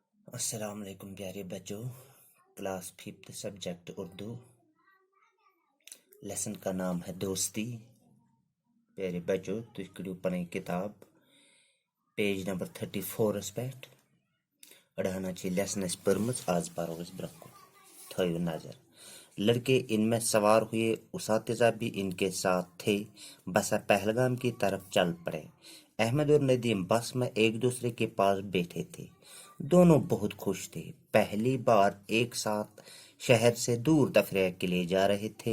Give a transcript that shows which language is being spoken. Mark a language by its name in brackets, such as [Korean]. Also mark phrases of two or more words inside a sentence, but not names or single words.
[Urdu] السلام علیکم پیارے بچوں، کلاس 5 سبجیکٹ اردو، لیسن کا نام ہے دوستی۔ پیارے بچوں [Kashmiri] تُہۍ کٔرِو پنٕنۍ کتاب [English] page number [Kashmiri] 34 پٮ۪ٹھ۔ أڑہنا چھِ لیسن اَسہِ پٔرمٕژ، آز پرو أسۍ برٛونٛہہ کُن۔ تھٲیِو نظر۔ [Urdu] لڑکے ان میں سوار ہوئے، اساتذہ بھی ان کے ساتھ تھے، بسا پہلگام کی طرف چل پڑے۔ احمد اور ندیم بس میں ایک دوسرے کے پاس بیٹھے تھے۔ دونوں بہت خوش تھے، پہلی بار ایک ساتھ شہر سے دور تفریح کے لیے جا رہے تھے۔